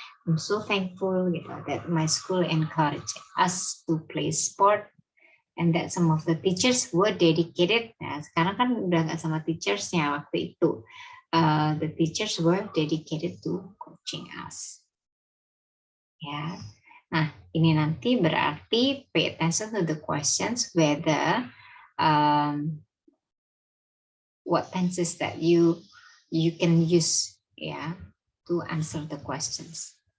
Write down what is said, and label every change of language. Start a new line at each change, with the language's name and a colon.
English: I'm so thankful gitu that my school encourage us to play sport and that some of the teachers were dedicated.
Indonesian: Nah, sekarang kan udah nggak sama teachersnya waktu itu.
English: The teachers were dedicated to coaching us. Ya. Nah, ini nanti berarti pay attention to the questions whether what tenses that you can use to answer the questions.